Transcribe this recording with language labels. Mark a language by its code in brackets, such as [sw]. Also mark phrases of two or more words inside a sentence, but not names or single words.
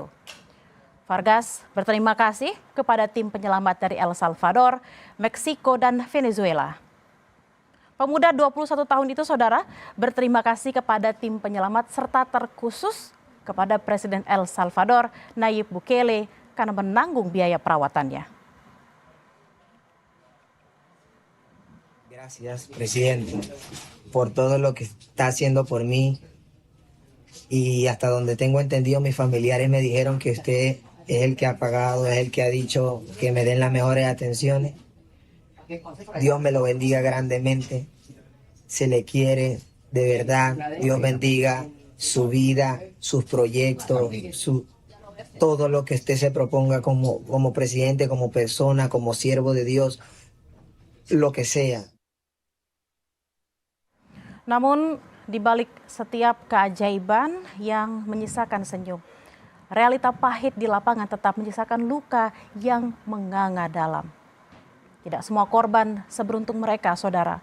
[id] Vargas berterima kasih kepada tim penyelamat dari El Salvador, Meksiko, dan Venezuela. Pemuda 21 tahun itu, saudara, berterima kasih kepada tim penyelamat serta terkhusus kepada Presiden El Salvador, Nayib Bukele, karena menanggung biaya perawatannya. [es] Gracias, presidente, por todo lo que está haciendo por mí. Y hasta donde tengo entendido, mis familiares me dijeron que usted es el que ha pagado, es el que ha dicho que me den las mejores atenciones. Dios me lo bendiga grandemente. Se le quiere, de verdad. Dios bendiga su vida, sus proyectos, todo lo que usted se proponga como presidente, como persona, como siervo de Dios, lo que sea. [id] Namun di balik setiap keajaiban yang menyisakan senyum, realita pahit di lapangan tetap menyisakan luka yang menganga dalam. Tidak semua korban seberuntung mereka, saudara.